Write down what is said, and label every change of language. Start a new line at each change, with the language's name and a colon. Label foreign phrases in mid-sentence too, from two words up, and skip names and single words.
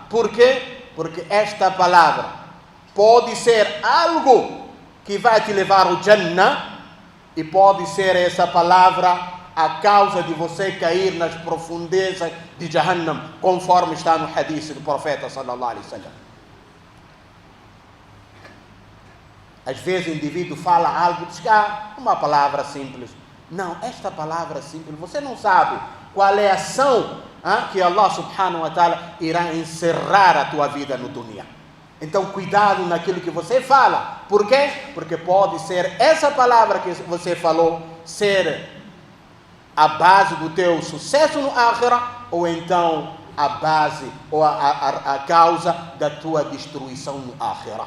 Portuguese: Por quê? Porque esta palavra pode ser algo que vai te levar ao Jannah, e pode ser essa palavra a causa de você cair nas profundezas de Jahannam, conforme está no hadith do profeta
Arabic: صلى الله عليه وسلم.
Portuguese: Às vezes o indivíduo fala algo, diz que uma palavra simples. Não, esta palavra simples, você não sabe qual é a ação que Allah
Arabic: سبحانه وتعالى
Portuguese: irá encerrar a tua vida no dunya. Então cuidado naquilo que você fala. Por quê? Porque pode ser essa palavra que você falou ser a base do teu sucesso no Akhirah, ou então a base ou a causa da tua destruição no Akhirah.